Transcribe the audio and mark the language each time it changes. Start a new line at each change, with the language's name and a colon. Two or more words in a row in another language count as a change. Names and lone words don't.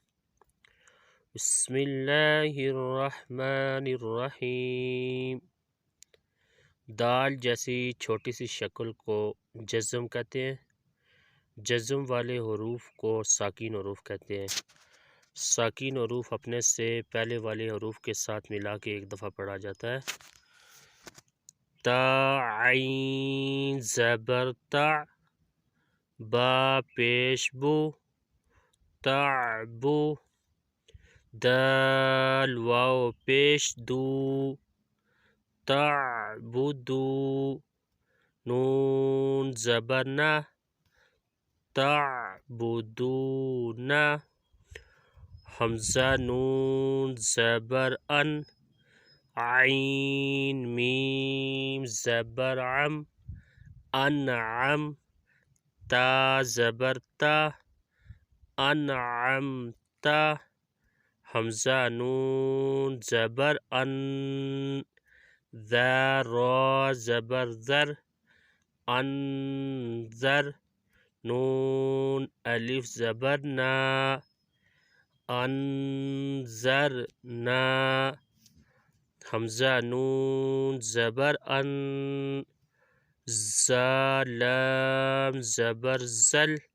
Arabic: بسم اللہ الرحمن الرحیم۔
Urdu: دال جیسی چھوٹی سی شکل کو جزم کہتے ہیں۔ جزم والے حروف کو ساکن حروف کہتے ہیں۔ ساکن حروف اپنے سے پہلے والے حروف کے ساتھ ملا کے ایک دفعہ پڑھا جاتا ہے۔ تا عین زبر تا، با پیش بو، تعبو، دال واو پیش دو، تعبدو، نون زبر نا، تعبدون، حمزہ نون زبر ان، عین میم زبر عم، انعم، تا زبر تا، انعمتا، حمزہ نون زبر ان، ذا را زبر ذر، انذر، نون الف زبر نا، انذرنا، حمزہ نون زبر ان، زا لام زبر زل،